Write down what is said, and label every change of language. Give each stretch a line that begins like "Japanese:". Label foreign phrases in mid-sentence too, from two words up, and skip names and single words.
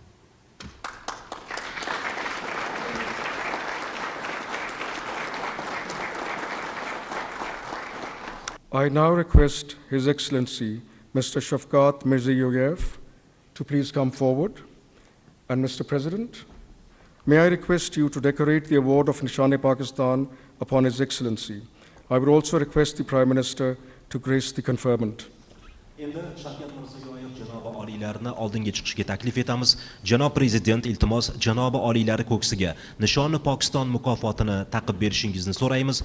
English: I now request His Excellency Mr. Shafkat Mirziyoyev to please come forward. And Mr. President, may I request you to decorate the award of Nishane-Pakistan upon His Excellency. I would also request the Prime Minister to grace the conferment.
Uzbek: Endi Shavkat Mirziyoyev janobi oliylarni oldinga chiqishga taklif etamiz. Janob Prezident, iltimos janobi oliylari ko'ksiga nishoni Pokiston mukofotini taqib berishingizni so'raymiz.